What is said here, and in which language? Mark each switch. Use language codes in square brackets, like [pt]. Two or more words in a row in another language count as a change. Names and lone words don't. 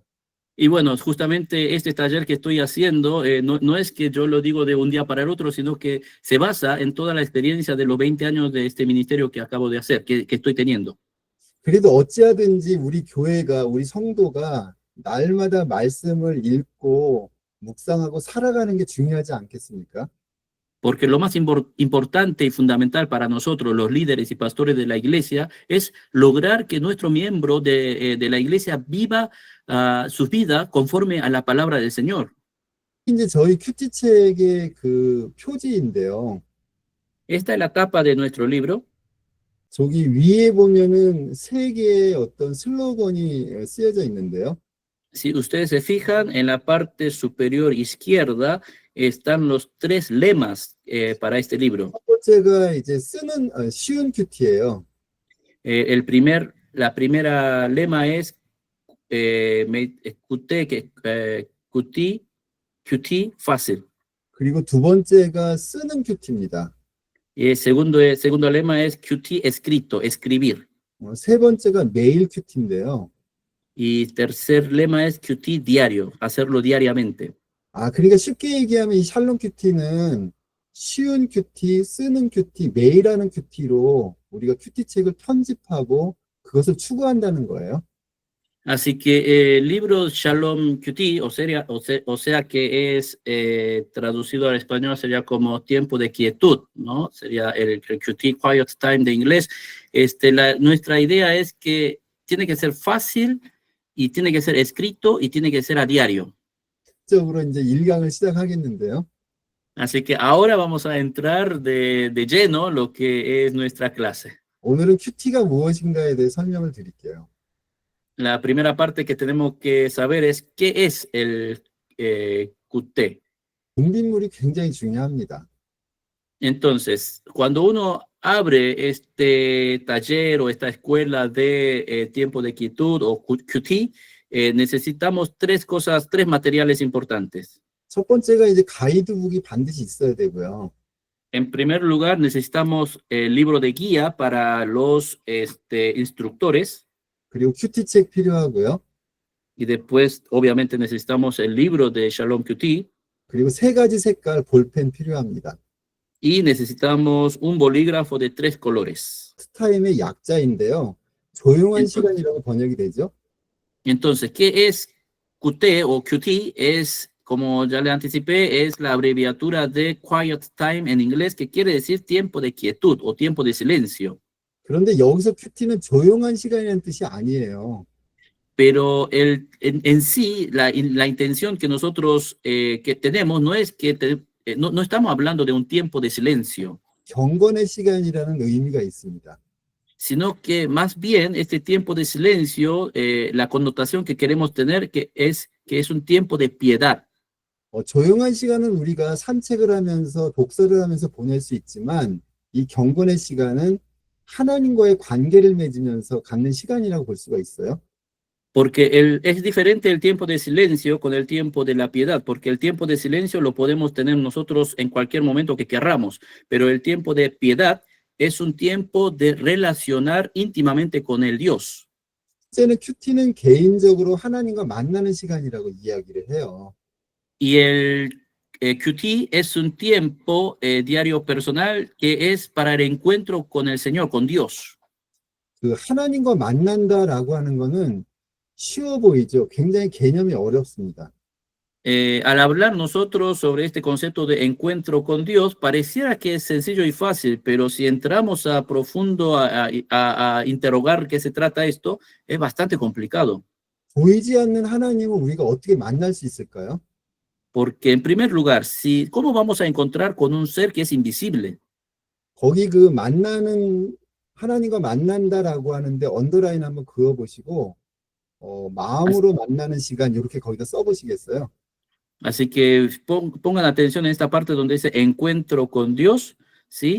[es] Y bueno, justamente este taller que estoy haciendo no es que yo lo digo de un día para el otro, sino que se basa en toda la experiencia de los 20 años de este ministerio que acabo de hacer, que estoy teniendo. [ko] 그래도 어찌하든지 우리 교회가, 우리 성도가 날마다 말씀을 읽고 묵상하고 살아가는 게 중요하지 않겠습니까? [es] Porque lo más importante y fundamental para nosotros, los líderes y pastores de la iglesia, es lograr que nuestro miembro de la iglesia viva su vida conforme a la palabra del Señor. [ko] 이제 저희 큐티책의 그 표지인데요. [es] Esta es la tapa de nuestro libro. [ko] 저기 위에 보면은 세 개의 어떤 슬로건이 쓰여져 있는데요. [es] Si ustedes se fijan, en la parte superior izquierda están los tres lemas para este libro. [ko] 첫 번째가 이제 쓰는 쉬운 큐티예요. [es] La primera lema es QT fácil. [ko] 그리고 두 번째가 쓰는 큐티입니다. [es] Y el segundo lema es QT escrito, escribir. [ko] 세 번째가 매일 큐티인데요. [es] Y tercer lema es QT diario, hacerlo diariamente. [ko] 그러니까 쉽게 얘기하면 이 샬롬 큐티는 쉬운 큐티, 쓰는 큐티, 매일 하는 큐티로 우리가 큐티책을 편집하고 그것을 추구한다는 거예요. [es] Así que el libro Shalom QT, o sea que es traducido al español, sería como tiempo de quietud, ¿no? Sería el QT, [en] Quiet Time [es] de inglés. Nuestra idea es que tiene que ser fácil y tiene que ser escrito y tiene que ser a diario. [ko] 적으로 이제 1강을 시작하겠는데요. [es] Así que ahora vamos a entrar de lleno lo que es nuestra clase. [ko] 오늘은 큐티가 무엇인가에 대해 설명을 드릴게요. [es] La primera parte que tenemos que saber es qué es el QT. [ko] 분빗물이 굉장히 중요합니다. [es] Entonces, cuando uno abre este taller o esta escuela de tiempo de quietud o QT, necesitamos tres materiales importantes. [ko] 첫 번째가 이제 가이드북이 반드시 있어야 되고요. [es] En primer lugar, necesitamos el libro de guía para los instructores. [ko] 그리고 큐티책 필요하고요. [es] y después obviamente necesitamos el libro de Shalom QT [ko] 그리고 세 가지 색깔 볼펜 필요합니다. [es] y necesitamos un bolígrafo de 3 colores. [ko] 타임의 약자인데요. 조용한 [es] Entonces, [ko] 시간이라고 번역이 되죠. [es] entonces, ¿qué es QT o QT? Es, como ya le anticipé, es la abreviatura de [en] Quiet Time [es] en inglés, que quiere decir tiempo de quietud o tiempo de silencio. [ko] 그런데 여기서 큐티는 조용한 시간이라는 뜻이 아니에요. [es] Pero en sí, la intención que nosotros que tenemos no es que no estamos hablando de un tiempo de silencio, [ko] 경건의 시간이라는 의미가 있습니다. [es] sino que más bien este tiempo de silencio, la connotación que queremos tener que es un tiempo de piedad. [ko] 조용한 시간은 우리가 산책을 하면서 독서를 하면서 보낼 수 있지만 이 경건의 시간은 하나님과의 관계를 맺으면서 갖는 시간이라고 볼 수가 있어요. [es] Porque es diferente el tiempo de silencio con el tiempo de la piedad, porque el tiempo de silencio lo podemos tener nosotros en cualquier momento que querramos, pero el tiempo de piedad es un tiempo de relacionar íntimamente con el Dios. [ko] 첫째는 큐티는 개인적으로 하나님과 만나는 시간이라고 이야기를 해요. [es] Y el QT es un tiempo diario personal que es para el encuentro con el Señor, con Dios. [ko] 그 하나님과 만난다라고 하는 거는 쉬워 보이죠. 굉장히 개념이 어렵습니다. [es] Al hablar nosotros sobre este concepto de encuentro con Dios, pareciera que es sencillo y fácil, pero si entramos a profundo a interrogar qué se trata esto, es bastante complicado. [ko] 보이지 않는 하나님을 우리가 어떻게 만날 수 있을까요? [es] Porque en primer lugar, ¿cómo vamos a encontrar con un ser que es invisible? [ko] 거기 그 만나는 하나님과 만난다라고 하는데 언더라인 한번 그어보시고 마음으로 만나는 시간 이렇게 거기다 써보시겠어요? [es] Así que pongan atención en esta parte donde dice encuentro con Dios, ¿sí?